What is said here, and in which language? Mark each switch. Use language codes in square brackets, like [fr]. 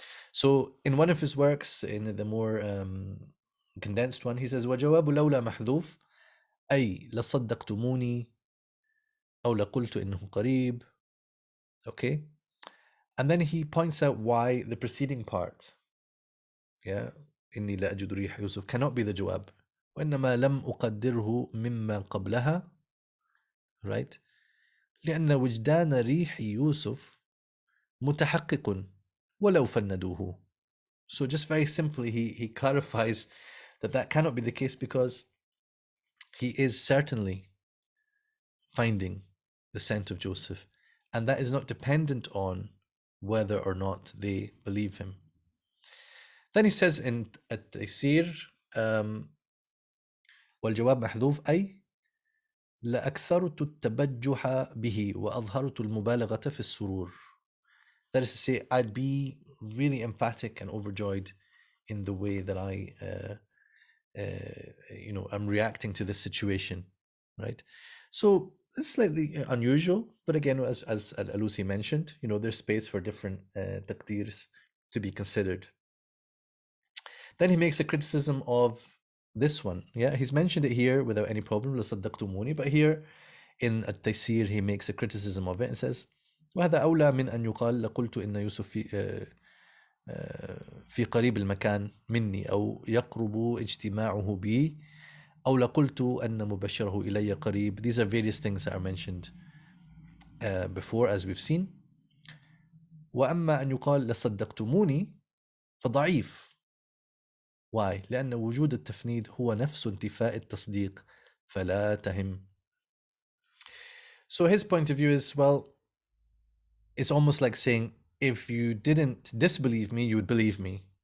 [en] So in one of his works, in the more condensed one, he says, [ar] وَجَوَابُ لَوْلَا مَحْذُوفٌ أي لَصَدَّقْتُمُونِي أو لَقُلْتُ إِنَّهُ قَرِيب. [en] Okay? And then he points out why the preceding part, yeah, [ar] إني لا أجد ريح يوسف, [en] cannot be the جواب. [ar] وإنما لم أقدره مما قبلها, [en] right? [ar] لأن وجدان ريح يوسف متحقق ولو فندوه. [en] So just very simply, he clarifies that cannot be the case because he is certainly finding the scent of Joseph, and that is not dependent on whether or not they believe him. Then he says in [ar] التيسير والجواب محذوف أي لأكثرت التبجح به وأظهرت المبالغة في السرور. [en] That is to say, I'd be really emphatic and overjoyed in the way that I'm reacting to this situation, right? So it's slightly unusual, but again, as Al-Alusi mentioned, there's space for different taqdeers to be considered. Then he makes a criticism of this one. Yeah, he's mentioned it here without any problem, [ar] لَصَدَّقْتُمُونِي, [en] but here in التيسير he makes a criticism of it and says, [ar] وهذا أولى من أن يقال لقلت إن يوسف في قريب المكان مني أو يقرب اجتماعه بي أو لقلت أن مبشره إلي قريب. [en] These are various things that are mentioned before, as we've seen. [ar] وأما أن يقال لصدقتموني فضعيف. [en] Why? [ar] لأن وجود التفنيد هو نفس انتفاء التصديق فلا تهم. [en] So his point of view is, well, it's almost like saying, if you didn't disbelieve me, you would believe me.